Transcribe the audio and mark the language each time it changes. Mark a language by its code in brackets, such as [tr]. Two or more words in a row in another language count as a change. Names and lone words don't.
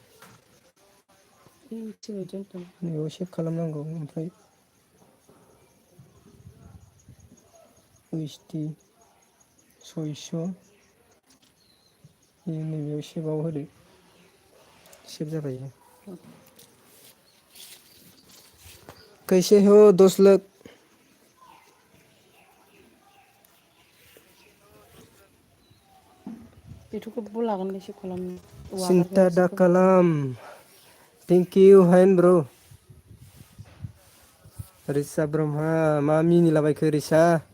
[brx] नैबेयाव सेभ खालामनांगौ ओमफ्राय ओइस डि सयस' नैबेयाव सेभआव होदो सेभ जाबाय इयो। [hi] कैसे हो दोस्त लोग? [brx] बेथ' गोबाव लागोनलै सेभ खालामनो। औ सिन्था आगारनायासो दा गोबाव जागोन खालाम [en] thank you [brx] हायेन ब्र'। रिसा ब्रह्मा मा मिनिलाबायखो रिसा?